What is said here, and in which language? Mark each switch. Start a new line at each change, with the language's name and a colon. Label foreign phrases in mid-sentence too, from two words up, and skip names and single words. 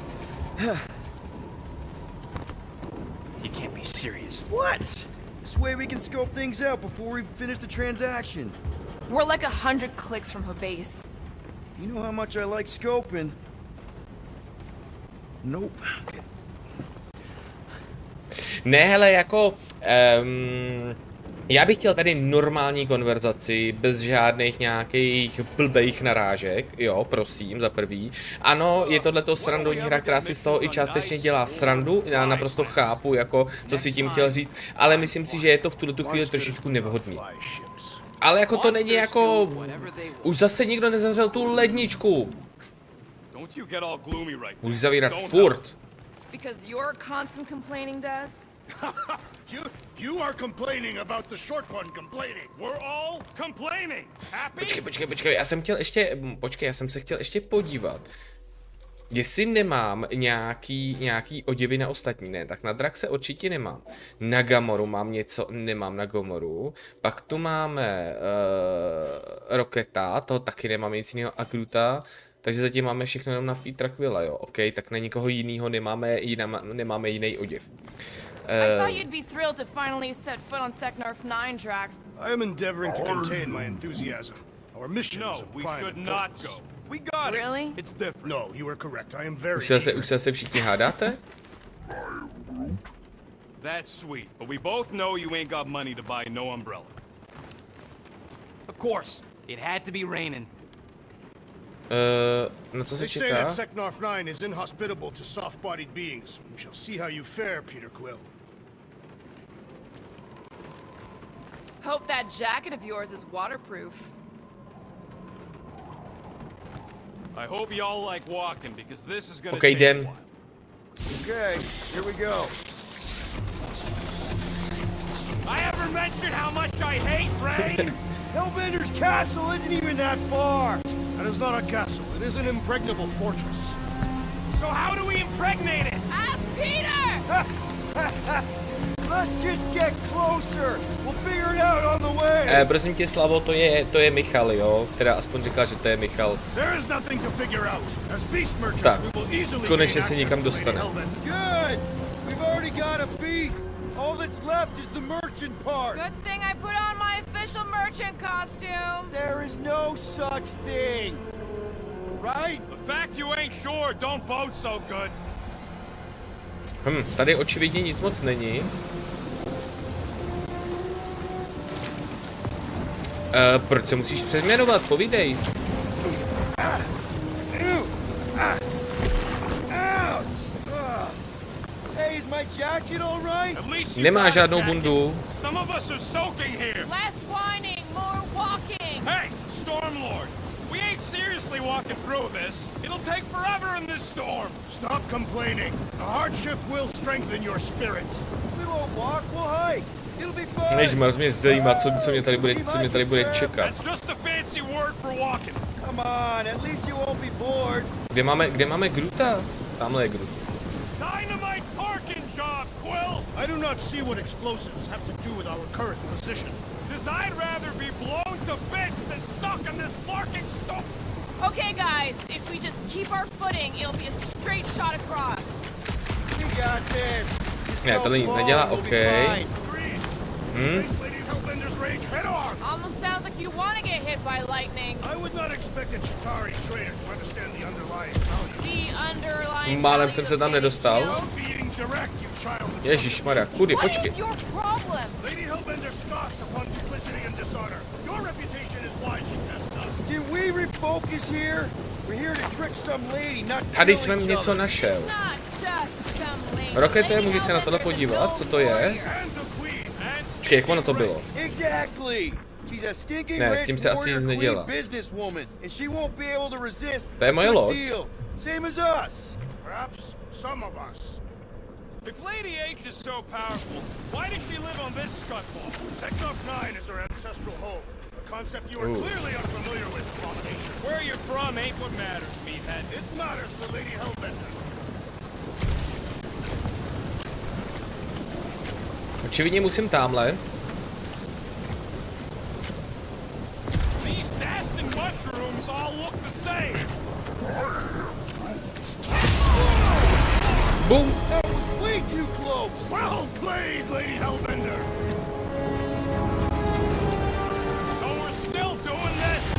English: You can't be serious. What? This way we can scope things out before we finish the transaction. We're like 100 clicks from her base. You know how much I like scoping. Nope.
Czech: Ne, hele, jako... já bych chtěl tady normální konverzaci, bez žádných nějakých blbejch narážek, jo, prosím, za prvý. Ano, je tohleto srandovní hra, která si z toho i částečně dělá srandu, já naprosto chápu, jako, co si tím chtěl říct, ale myslím si, že je to v tuto chvíli trošičku nevhodný. Ale jako to není jako... Už zase nikdo nezavřel tu ledničku. Už zavírat furt.
English: Because you're constant complaining, Daz? You are complaining about the short one complaining. We're all complaining. Happy?
Czech: Počkej, já jsem se chtěl ještě podívat. Jestli nemám nějaký oděvy na ostatní, ne, tak na Draxe určitě nemám. Na Gamoru mám něco, nemám na Gamoru. Pak tu máme Rocketa, toho taky nemám nic jiného, a Groota. Takže zatím máme všechno jenom na Petra Quilla, jo, ok, tak na nikoho jiného nemáme jiný oděv.
English: I thought you'd be thrilled to finally set foot on Seknarf 9 tracks. I am endeavoring to contain my enthusiasm. Our mission is No, of we prime should not importance. go. We got Really? it. It's different. No, you are correct. I am very
Czech: Už se zase všichni hádáte?
English: That's sweet, but we both know you ain't got money to buy no umbrella. Of course, it had to be raining.
Czech: No co se
English: They say that
Czech: čeká?
English: Seknarf 9 is inhospitable to soft-bodied beings. We shall see how you fare, Peter Quill. Hope that jacket of yours is waterproof. I hope y'all like walking because this is gonna Okay, take a then. while. Okay, here we go. I ever mentioned how much I hate rain? Hellbender's castle isn't even that far. That is not a castle. It is an impregnable fortress. So how do we impregnate it? Ask Peter! Let's just get closer. We'll figure it out on the way.
Czech: Prosím tě, Slavo, to je Michal, jo? Teda aspoň říkal, že to je Michal.
English: There is nothing to figure out. As beast merchants,
Czech: Tak,
English: we will easily
Czech: konečně
English: gain
Czech: se
English: access
Czech: někam
English: to Lady
Czech: dostane.
English: Hellbender. Good. We've already got a beast. All that's left is the merchant part. Good thing I put on my official merchant costume. There is no such thing. Right? The fact you ain't sure don't bode so good.
Czech: Tady očividně nic moc není. Proč se musíš přeměnovat? Povídej.
English: Hey, is my jacket all right? At least you
Czech: Nemá
English: got a
Czech: žádnou
English: jacket.
Czech: bundu.
English: Some of us are soaking here. Less whining, more walking. Hey, Stormlord. We ain't seriously walking through this. It'll take forever in this storm. Stop complaining. The hardship will strengthen your spirit. We won't walk, we'll hike. It'll be fun.
Czech: Ježmar, mě zajímá, co mě tady bude čekat.
English: That's just a fancy word for walking. Come on, at least you won't be bored.
Czech: Kde máme Gruta? Tamhle je Grut.
English: Dynamite parking job, Quill. I do not see what explosives have to do with our current position. 'Cause I'd rather be blown to bits than stuck in this parking stop. Okay, guys, if we just keep our footing, it'll be a straight shot across. We got this. Just
Czech: Ne,
English: don't
Czech: tohle nic
English: fall,
Czech: nedělá,
English: we'll be
Czech: okej.
English: fine. Space Lady Hellbender's rage head on. Almost sounds like you want to get hit by lightning. I would not expect a Chitauri trader to understand the underlying value. The underlying
Czech: Málem
English: value
Czech: jsem
English: of
Czech: se tam
English: getting nedostal. killed? Being direct, you child of
Czech: Ježišmarja, kudy,
English: What
Czech: počkej.
English: is your problem? Lady Hellbender scoffs upon duplicity and dishonor. Your reputation is why she tests us. Can we refocus here? We're here to trick some lady, not
Czech: Tady
English: kill
Czech: jsem
English: each
Czech: něco
English: other.
Czech: našel.
English: Not just some lady.
Czech: Rokete,
English: Lady
Czech: můžeš se na tohle
English: Hellbender's a
Czech: podívat, co to je?
English: And the queen.
Czech: Počkej, jak ono to bylo?
English: Exactly. She's a stinking
Czech: Ne, s tím
English: rich
Czech: se asi
English: warrior
Czech: nic
English: queen
Czech: nedělá.
English: businesswoman, and she won't be able to resist
Czech: To je
English: a
Czech: moje
English: good
Czech: loď.
English: deal. Same as us. Perhaps some of us. If Lady H is so powerful, why does she live on this scutball? Seknarf 9 is her ancestral home. A concept you are Ooh. clearly unfamiliar with, Abomination. Where you're from ain't what matters, meathead. It matters to Lady Hellbender.
Czech: Očividně musím tamhle.
English: These dasting mushrooms all look the same. Bum! That was way too close. Well played, Lady Hellbender. So we're still doing this?